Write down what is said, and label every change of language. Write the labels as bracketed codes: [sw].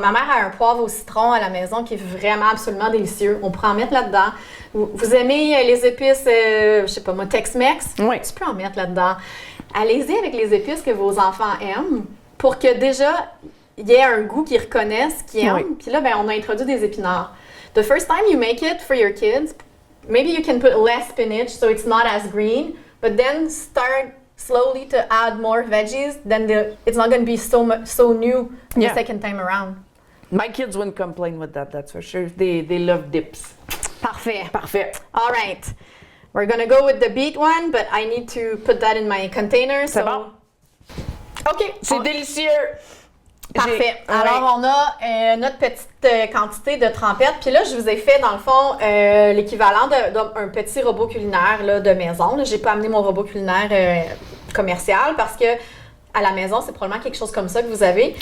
[fr] Ma mère a un poivre au citron à la maison qui est vraiment absolument délicieux. On pourrait en mettre là-dedans. Vous aimez les épices, je sais pas moi, Tex-Mex? Oui. Tu peux en mettre là-dedans. Allez-y avec les épices que vos enfants aiment pour que déjà, il y ait un goût qu'ils reconnaissent, qu'ils aiment. Oui. Puis là, ben, on a introduit des épinards. [en] The first time you make it for your kids, maybe you can put less spinach so it's not as green, but then start slowly to add more veggies, then it's not going to be so new Yeah. the second time around. My kids wouldn't complain with that, that's for sure. They love dips. [fr] Parfait. Parfait. [en] All right. We're going to go with the beet one, but I need to put that in my container. [fr] C'est [en] so... [fr] bon. OK. C'est délicieux. Parfait. J'ai- Alors, on a notre petite quantité de trempettes. Puis là, je vous ai fait, dans le fond, l'équivalent d'un petit robot culinaire là, de maison. Je n'ai pas amené mon robot culinaire commercial parce que à la maison, c'est probablement quelque chose comme ça que vous avez.